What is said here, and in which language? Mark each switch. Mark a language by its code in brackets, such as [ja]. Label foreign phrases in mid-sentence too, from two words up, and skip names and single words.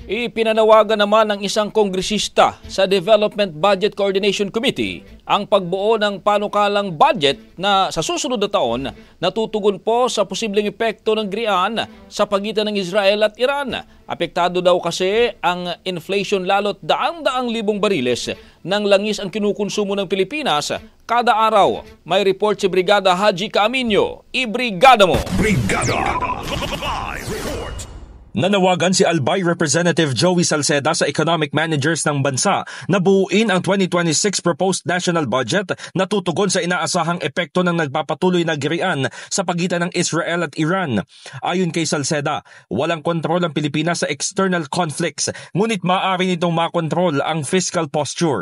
[tl] Ipinanawagan naman ng isang kongresista sa Development Budget Coordination Committee ang pagbuo ng panukalang budget na sa susunod na taon natutugon po sa posibleng epekto ng grian sa pagitan ng Israel at Iran. Apektado daw kasi ang inflation lalo't daang-daang libong bariles ng langis ang kinukonsumo ng Pilipinas kada araw. May report si Brigada Haji Caaminio. Ibrigada mo! Brigada! [en] Live report! [tl] Nanawagan si Albay Representative Joey Salceda sa [en] economic managers [tl] ng bansa na buuin ang 2026 [en] proposed national budget [tl] na tutugon sa inaasahang epekto ng nagpapatuloy na girian sa pagitan ng Israel at Iran. Ayon kay Salceda, walang kontrol ang Pilipinas sa [en] external conflicts, [tl] ngunit maaari nitong makontrol ang [en] fiscal posture.